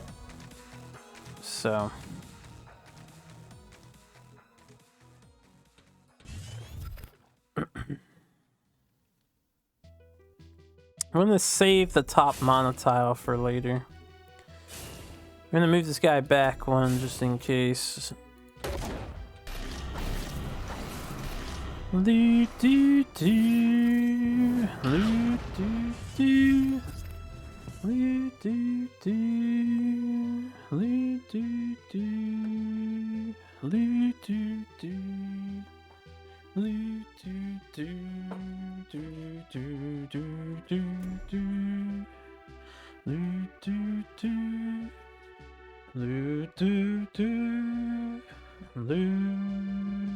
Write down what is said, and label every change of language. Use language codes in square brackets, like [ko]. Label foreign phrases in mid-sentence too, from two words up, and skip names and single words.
[en] So I'm gonna save the top monotile for later. I'm gonna move this guy back one just in case. Loo doo doo, loo doo doo, loo doo doo, loo doo doo, loo doo doo, loo doo doo, doo doo doo doo doo, loo doo doo, loo doo doo, loo.